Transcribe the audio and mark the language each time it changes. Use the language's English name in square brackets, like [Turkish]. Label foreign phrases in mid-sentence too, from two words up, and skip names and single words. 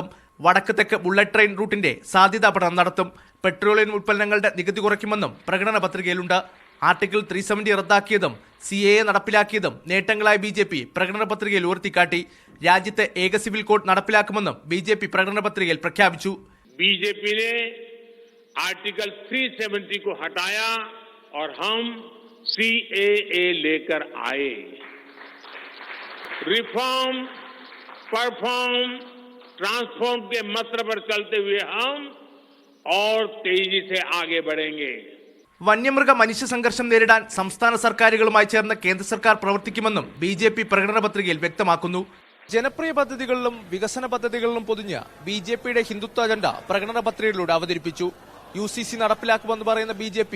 [Malayalam] വടക്ക് തെക്ക് ബുള്ളറ്റ് ട്രെയിൻ റൂട്ടിന്റെ സാധ്യതാ പഠനം നടത്തും. പെട്രോളിയം ഉൽപ്പന്നങ്ങളുടെ നികുതി കുറയ്ക്കുമെന്നും പ്രകടന പത്രികയിലുണ്ട്. ആർട്ടിക്കിൾ 370 റദ്ദാക്കിയതും CAA നടപ്പിലാക്കിയതും നേട്ടങ്ങളായ ബി.ജെ.പി. പ്രകടന പത്രികയിൽ ഉയർത്തിക്കാട്ടി. രാജ്യത്തെ ഏക സിവിൽ കോഡ് നടപ്പിലാക്കുമെന്നും ബി.ജെ.പി. പ്രകടന പത്രികയിൽ പ്രഖ്യാപിച്ചു. [Hindi] बीजेपी ने आर्टिकल 370 को हटाया और हम CAA लेकर आए। [English] reform, perform, transform [Hindi] के मंत्र पर चलते हुए हम और तेजी से आगे बढ़ेंगे. [Malayalam] വന്യമൃഗ മനുഷ്യ സംഘർഷം നേരിടാൻ സംസ്ഥാന സർക്കാരുകളുമായി ചേർന്ന് കേന്ദ്ര സർക്കാർ പ്രവർത്തിക്കുമെന്നും ബി.ജെ.പി. പ്രകടന പത്രികയിൽ വ്യക്തമാക്കുന്നു. ജനപ്രിയ പദ്ധതികളിലും വികസന പദ്ധതികളിലും പൊതിഞ്ഞ് ബി.ജെ.പിയുടെ ഹിന്ദുത്വ അജണ്ട പ്രകടന പത്രികയിലൂടെ അവതരിപ്പിച്ചു. UCC നടപ്പിലാക്കുമെന്ന് പറയുന്ന ബി.ജെ.പി.